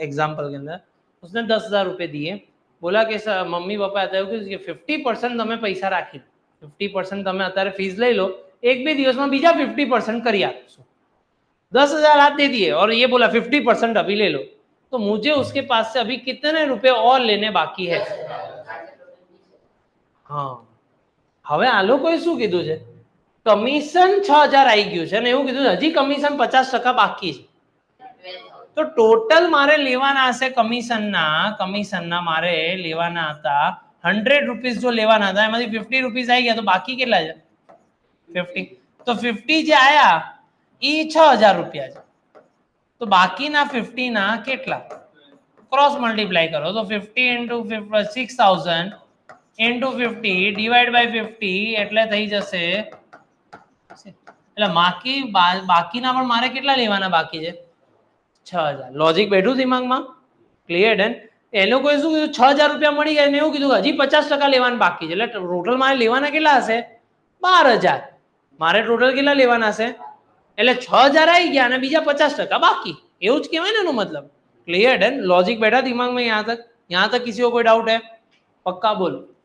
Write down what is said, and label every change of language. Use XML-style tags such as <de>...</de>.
<hi>Example के अंदर उसने 10,000 रुपये दिए, बोला कि सर मम्मी पापा आता है कि 50%</hi> <gu>તમે પૈસા રાખી, 50% તમે અત્યારે ફીસ લઈ લો, 1-2 દિવસમાં બીજા 50% કરી આપશું।</gu> <hi>10,000 हाथ दे दिए और ये बोला 50% अभी ले लो, तो मुझे उसके पास से अभी कितने रुपए और लेने बाकी है? हाँ</hi> <gu>હવે આ લોકોએ શું કીધું છે? કમિશન 6,000 આવી ગયું છે અને એવું કીધું હજી કમિશન 50% બાકી છે। તો ટોટલ મારે લેવાના હશે કમિશનના મારે લેવાના હતા 100 રૂપીસ, જો લેવાના હતા એમાંથી 50 રૂપીસ આવી ગયા, તો બાકી કેટલા છે? 50। તો 50 જે આયા એ 6000 રૂપિયા છે, તો બાકીના 50 ના કેટલા ક્રોસ મલ્ટીપ્લાય કરો તો 50 into 6000 into 50 ડિવાઈડ બાય 50 એટલે થઈ જશે, એટલે બાકીના પણ મારે કેટલા લેવાના બાકી છે 6000. લોજિક બેઠું દિમાગમાં? Clear done. એ લોકોએ શું કીધું 6000 રૂપિયા મળી ગયા ને એવું કીધું હજી 50% લેવાના બાકી છે, એટલે ટોટલ મારે લેવાના કેટલા હશે 12000. મારે ટોટલ કેટલા લેવાના હશે, એટલે 6000 આવી ગયા અને બીજા 50% બાકી, એવું જ કહેવાય ને એનો મતલબ.</gu> <en>Clear done.</en> <hi>लॉजिक बैठा दिमाग में यहाँ तक किसी को कोई डाउट है? पक्का बोलो.</hi>